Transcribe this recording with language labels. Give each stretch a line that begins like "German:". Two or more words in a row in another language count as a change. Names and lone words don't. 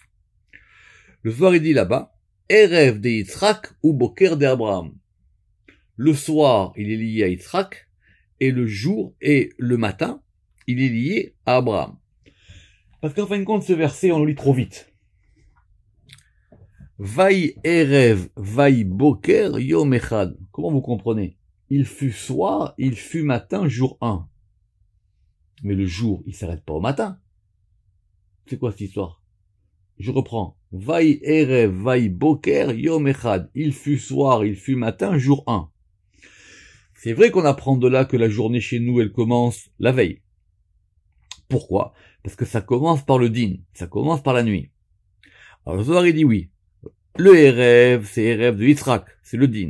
French: Le Zohar il dit là-bas, Erev de Yitzhak ou Boker de Abraham. Le soir, il est lié à Yitzhak, et le jour et le matin, il est lié à Abraham. Parce qu'en fin de compte, ce verset, on le lit trop vite.
Hebrew: ויהי ערב ויהי בוקר יום אחד.
French: Comment vous comprenez? Il fut soir, il fut matin, jour 1. Mais le jour, il s'arrête pas au matin. C'est quoi cette histoire? Je reprends.
Hebrew: ויהי ערב ויהי בוקר יום אחד.
French: Il fut soir, il fut matin, jour 1. C'est vrai qu'on apprend de là que la journée chez nous, elle commence la veille. Pourquoi? Parce que ça commence par le din, ça commence par la nuit. Alors le Zohar il dit oui. Le Erev, c'est Erev de Yitzhak, c'est le din.